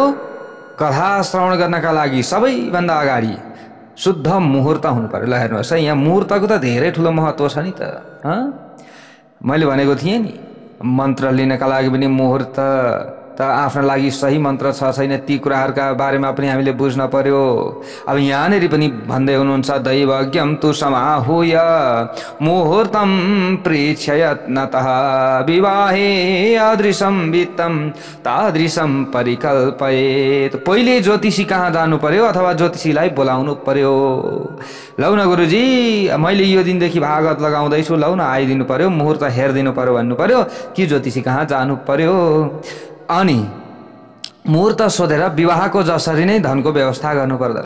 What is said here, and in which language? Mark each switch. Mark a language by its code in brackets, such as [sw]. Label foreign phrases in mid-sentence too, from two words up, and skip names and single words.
[ne] कथा श्रवण गर्नका लागि सबैभन्दा अगाडि शुद्ध मुहुर्त हुनु पर्यो। ल हेर्नुहोस् है, यहाँ मुहुर्तको त धेरै ठुलो महत्त्व छ नि त। मैले भनेको थिएँ नि, मन्त्र लिनका लागि पनि मुहुर्त, त आफ्नो लागि सही मन्त्र छ छैन ती कुराहरूका बारेमा पनि हामीले बुझ्न पर्यो। अब यहाँनिर पनि भन्दै हुनुहुन्छ [sa] दैवज्ञम तु समाहूय मुहूर्तम प्रेक्षयत्नतः विवाहे अदृशम वित्तम तादृशम परिकल्पयेत। [ne] पहिले ज्योतिषी कहाँ जानु पर्यो अथवा ज्योतिषीलाई बोलाउनु पर्यो। लौ न गुरुजी मैले यो दिनदेखि भागवत लगाउँदैछु, लौ न आइदिनु पर्यो, मुहुर्त हेरिदिनु पर्यो भन्नु पर्यो कि ज्योतिषी कहाँ जानु पर्यो। अनि मुहुर्त सोधेर विवाहको जसरी नै धनको व्यवस्था गर्नुपर्दछ।